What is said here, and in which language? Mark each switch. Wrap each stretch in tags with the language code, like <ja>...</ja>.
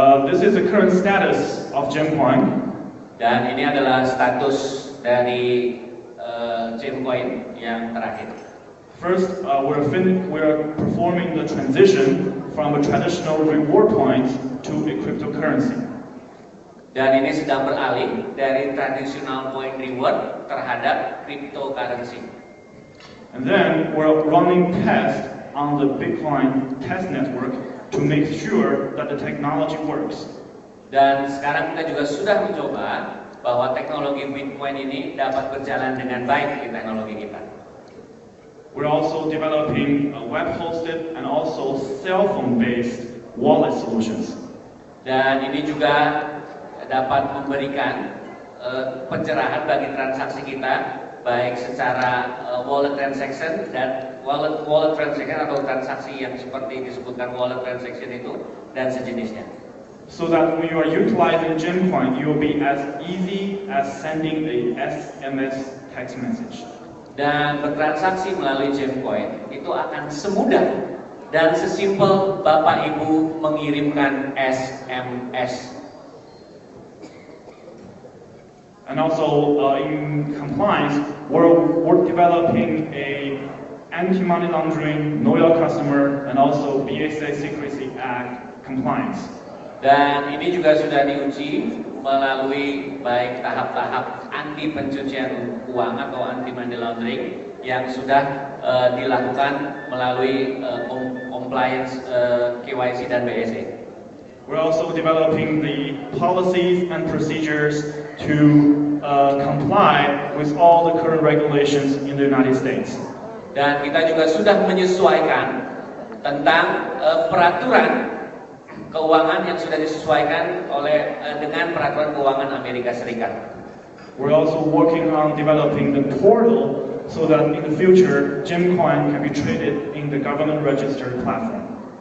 <en>This is the current status of GemCoin.</en> <id>Dan ini adalah status dari GemCoin yang terakhir.</id> <en>First, we're performing the transition from a traditional reward point to a cryptocurrency.</en> <id>Dan ini sedang beralih dari</id> <en>traditional point reward</en> <id>terhadap cryptocurrency.</id> <en>And then we're running tests on the Bitcoin test network to make sure that the technology works.</en> <id>Dan sekarang kita juga sudah mencoba bahwa teknologi Bitcoin ini dapat berjalan dengan baik di teknologi kita.</id> <en>We're also developing web-hosted and also cell phone-based wallet solutions.</en> <id>Dan ini juga dapat memberikan pencerahan bagi transaksi kita, baik secara wallet transaction dan wallet transaction atau transaksi yang seperti disebutkan wallet transaction itu dan sejenisnya.</id> <en>So that when you are utilizing GemCoin, you will be as easy as sending a SMS text message.</en> <id>Dan bertransaksi melalui GemCoin itu akan semudah dan sesimpel Bapak Ibu mengirimkan SMS.</id> <en>And also in compliance, we're developing a anti-money laundering, know your customer, and also BSA Secrecy Act compliance.</en> <id>Dan ini juga sudah diuji melalui baik tahap-tahap anti pencucian uang atau</id> <en>anti money laundering</en> <id>yang sudah dilakukan melalui compliance KYC dan BSA.</id> <en>We're also developing the policies and procedures to comply with all the current regulations in the United States.</en> <id>Dan kita juga sudah menyesuaikan tentang peraturan keuangan yang sudah disesuaikan dengan peraturan keuangan Amerika Serikat.</id> <en>We're also working on developing the portal so that in the future GemCoin can be traded in the government registered platform.</en>